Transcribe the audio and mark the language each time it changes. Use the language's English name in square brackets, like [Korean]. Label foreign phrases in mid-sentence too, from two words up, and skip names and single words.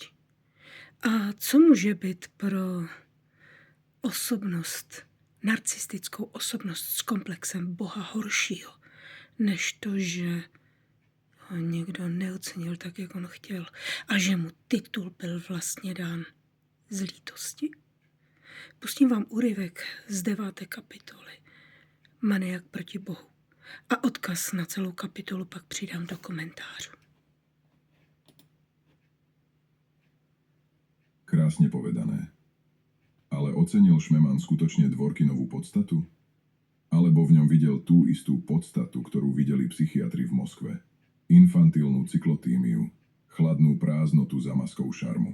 [Czech] A co může být pro osobnost, narcistickou osobnost s komplexem Boha horšího, než to, že ho někdo neocenil tak, jak on chtěl a že mu titul byl vlastně dán z lítosti? Pustím vám úryvek z 9. kapitoly Maniak proti Bohu a odkaz na celou kapitolu pak přidám do komentářů. [Slovak] Krásne povedané. Ale ocenil Šmeman skutočne Dvorkinovú podstatu? Alebo v ňom videl tú istú podstatu, ktorú videli psychiatri v Moskve? Infantilnú cyklotímiu, chladnú prázdnotu za maskou šarmu.